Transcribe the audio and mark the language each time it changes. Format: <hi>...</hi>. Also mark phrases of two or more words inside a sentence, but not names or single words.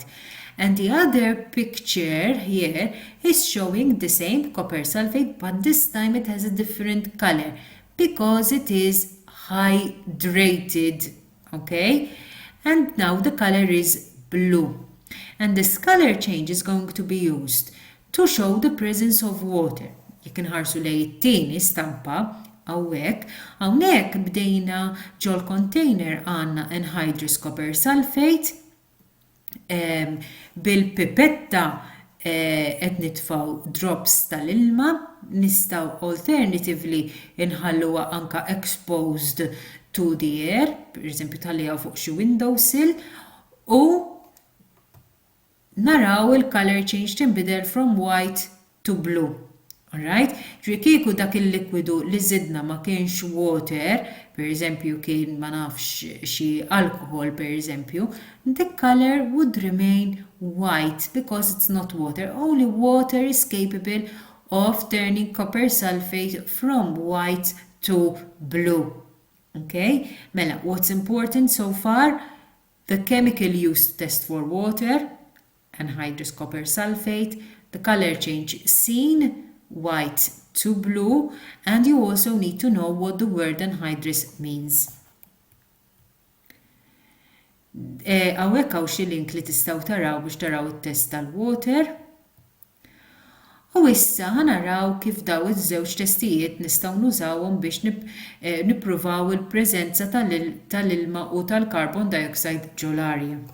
<en>And the other picture here is showing the same copper sulfate, but this time it has a different color because it is hydrated, okay? And now the color is blue. And this color change is going to be used to show the presence of water.</en> <mt>Jekk inħarsu lej it-tieni stampa hawnhekk bdejna ġol container għandna</mt> <en>anhydrous copper sulfate</en> <mt>bil-pipetta qed nitfgħu drops tal-ilma, nistgħu alternatively inħalluha anka</mt> <en>exposed to the air,</en> <mt>pereżempju tħalliha fuq xi windowsill, u naraw il-</mt> <en>color change</en> <mt>tinbidel</mt> <en>from white to blue.</en> <mt>Alright? Kieku dak il-likwidu li żidna ma kienx water, pereżempju kien ma nafx xi alcohol pereżempju,</mt> <en>the color would remain white because it's not water. Only water is capable of turning copper sulfate from white to blue. Okay? Mela, what's important so far? The chemical used to test for water, anhydrous copper sulfate, the color change seen, white to blue, and you also need to know what the word anhydrous means.</en> <mt>Għawek għaw xi link li tistaw taraw biex taraw it-test tal-water. U issa ħanaraw kif daw iż-żewġ testijiet nistgħu nużawhom biex nippruvaw il-preżenza tal-ilma u tal-</mt> <en>carbon dioxide</en> <mt>ġol-arja.</mt>